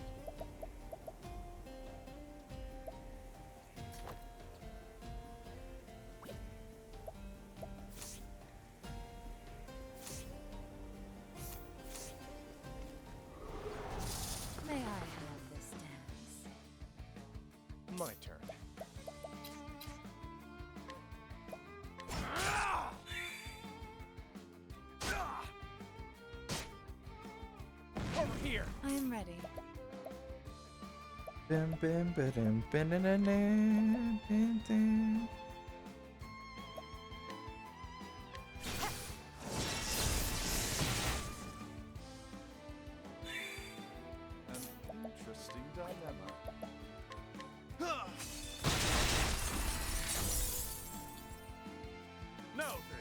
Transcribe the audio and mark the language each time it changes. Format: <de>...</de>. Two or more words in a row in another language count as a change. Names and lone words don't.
<en>May I have this dance? My turn. Over here. I am ready. Bim, bim, ba-dum, ba-na-na-na, dum, dum. An interesting dilemma. No, then.</en>